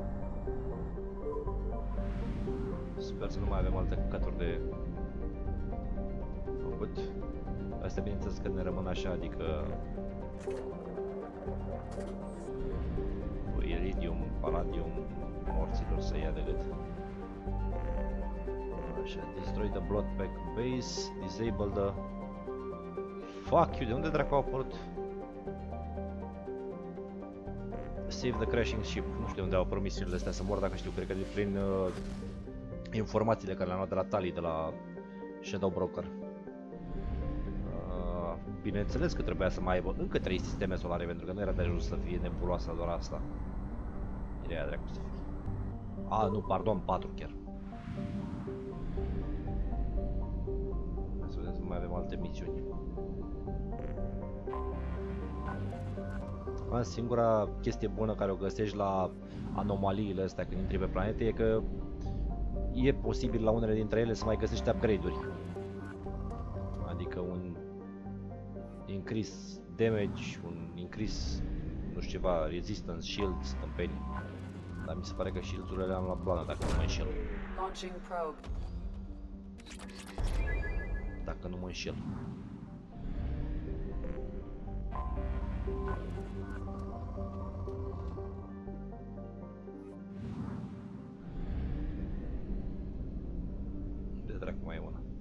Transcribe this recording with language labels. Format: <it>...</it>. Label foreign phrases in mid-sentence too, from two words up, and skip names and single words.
<ro>Sper să nu mai avem alte căcaturi de făcut. Astea bineînțeles că ne rămân așa, adică iridium, palladium, morților să ia de gât. Așa,</ro> <en>destroy the blood pack base, disable the... Fuck you,</en> <ro>de unde dracu au apărut?</ro> <en>Save the crashing ship,</en> <ro>nu știu de unde au apărut misiunile astea, să mor dacă știu, cred că de prin informațiile care le-am luat de la DETALII, de la Shadow Broker. Bineînțeles că trebuia să mai aibă încă 3 sisteme solare, pentru că nu era de ajuns să fie nebuloasa doar asta. Ideea dracu să fie. A, nu, pardon, 4 chiar. Hai să vedem să mai avem alte misiuni. Singura chestie bună care o găsești la anomaliile astea când intri pe planete e că e posibil la unele dintre ele să mai găsești upgrade-uri. Adică un</ro> <en>increase damage,</en> <ro>un increase, nu știu ceva,</ro> <en>resistance, shields,</en> <ro>tâmpenii. Dar mi se pare că shields-urile le am la blană dacă nu mă înșel. Dacă nu mă înșel. De dracu mai e una.</ro>